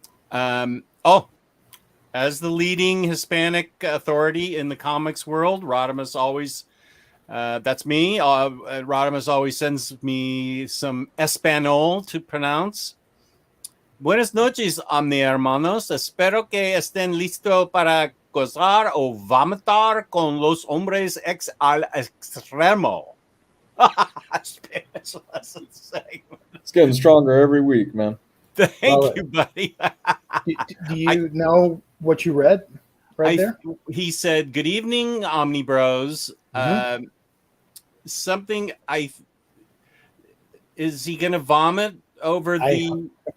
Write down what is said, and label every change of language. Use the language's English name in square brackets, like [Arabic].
[English] As the leading Hispanic authority in the comics world, Rodimus always, that's me. Rodimus always sends me some Espanol to pronounce. [Spanish] Buenas noches, Omni hermanos. Espero que estén listos para gozar o vomitar con los hombres ex al extremo. [English] Spanish lesson segment. It's getting stronger every week, man. Thank you, buddy. Do you know what you read there? He said, "Good evening, Omnibros." Something is he going to vomit over the?